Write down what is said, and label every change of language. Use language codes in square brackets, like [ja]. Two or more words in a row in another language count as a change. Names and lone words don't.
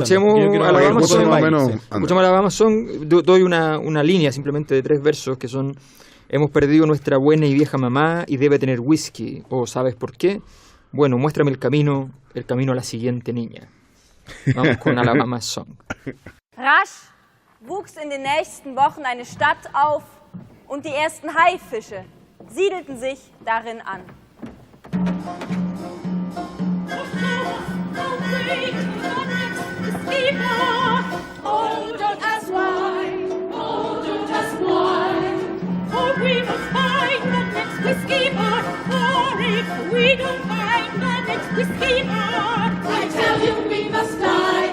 [es] Escuchemos Yo quiero Alabama hablar Song. de más o Weill, menos. sí. Anda. Escuchamos Alabama Song, doy una línea simplemente de 3 versos que son: hemos perdido nuestra buena y vieja mamá y debe tener whisky. ¿O sabes por qué? Bueno, muéstrame el camino a la siguiente niña. Vamos con Alabama Song. [de] Rasch wuchs in den nächsten Wochen eine Stadt auf und die ersten Haifische siedelten sich darin an. [en] Oh, don't ask why. Oh, don't ask why. For we must find the next whiskey bar. For if we don't find the next whiskey bar, I tell you we must die.